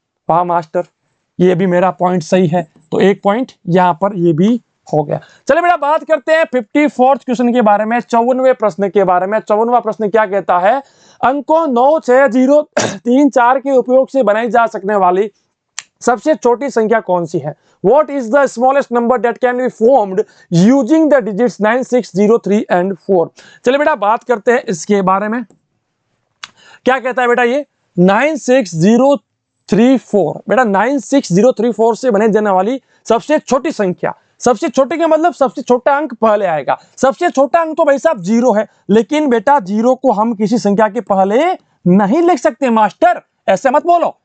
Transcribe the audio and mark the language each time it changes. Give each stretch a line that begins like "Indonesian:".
Hindi: वाह मास्टर, ये भी मेरा पॉइंट सही है, तो 1 पॉइंट यहां पर ये भी हो गया। चलिए बेटा बात करते हैं 54th क्वेश्चन के बारे में, 54वें प्रश्न के बारे में। 54वां प्रश्न क्या कहता है? अंकों 9, 6, 0, 3, 4 के उपयोग से बनाई जा सकने वाली सबसे छोटी संख्या कौन सी है?
English: What is the smallest number that can be formed using the digits 9, 6, 0, 3 and 4?
Hindi: चलिए बेटा बात करते हैं इसके बारे में। क्या कहता है बेटा ये? 96034 बेटा 96034 से बने जाने वाली सबसे छोटी संख्या। सबसे छोटी का मतलब सबसे छोटा अंक पहले आएगा। सबसे छोटा अंक तो भाई साहब 0 है, लेकिन बेटा 0 को हम किसी संख्या के पहले नहीं लिख सकते मास्टर, ऐसे मत बोलो।